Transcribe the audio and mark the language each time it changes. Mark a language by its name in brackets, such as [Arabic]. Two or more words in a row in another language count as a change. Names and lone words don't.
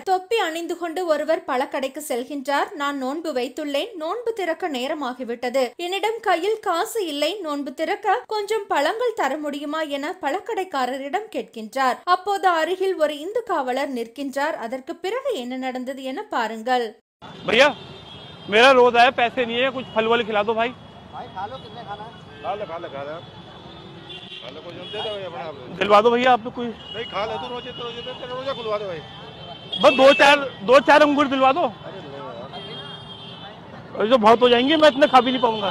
[Tamil] தொப்பி அணிந்து கொண்டு ஒருவர் பழக்கடைக்கு செல்கின்றார். நான் நோன்பு வைத்துள்ளேன், நோன்பு திறக்க நேரமாகிவிட்டது, என்னிடம் கையில் காசு இல்லை, நோன்பு திறக்க கொஞ்சம் பழங்கள் தர முடியுமா என பழக்கடைக்காரரிடம் கேட்கின்றார். அப்போது அருகில் ஒரு இந்து காவலர் நிற்கின்றார். அதற்கு பிறகு என்ன நடந்தது என பாருங்கள். [Hindi] भैया मेरा रोजा है, पैसे नहीं है, कुछ फल वल खिला दो भाई। भाई खा लो, कितने खाना है? खा ले कुछ दे दो भाई अपना। दिलवा दो भैया, आप तो कोई नहीं खा ले, तू रोजे तेरा रोजा खुलवा दे भाई। बस दो चार अंगूर दिलवा दो, अरे तो बहुत हो जाएंगे, मैं इतने खा भी नहीं पाऊंगा।